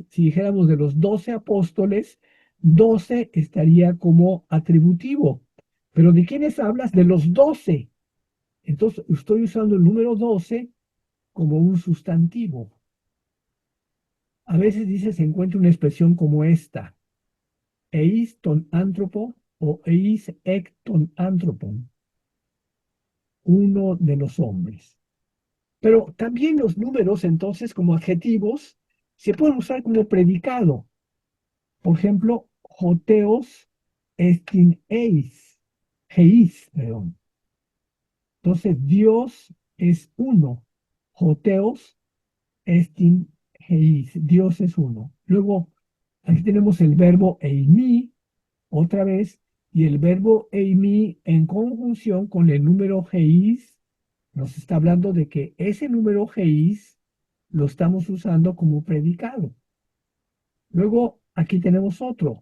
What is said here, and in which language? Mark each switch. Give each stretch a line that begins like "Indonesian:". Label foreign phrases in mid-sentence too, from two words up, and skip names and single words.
Spanish: Si dijéramos de los 12 apóstoles, 12 estaría como atributivo. Pero ¿de quiénes hablas? De los 12. Entonces estoy usando el número 12 como un sustantivo. A veces dice, se encuentra una expresión como esta.
Greek: εἷς τῶν ἀνθρώπων ἢ εἷς ἐκ τῶν ἀνθρώπων.
Spanish: Uno de los hombres. Pero también los números, entonces, como adjetivos, se pueden usar como predicado. Por ejemplo,
Greek: ὁθεὸς ἐστιν εἷς.
Spanish: Heis, perdón. Entonces, Dios es uno.
Greek: ὁθεὸς ἐστιν εἷς.
Spanish: Dios es uno. Luego, aquí tenemos el verbo eimi, otra vez, y el verbo eimi en conjunción con el número heis nos está hablando de que ese número heis lo estamos usando como predicado. Luego, aquí tenemos otro.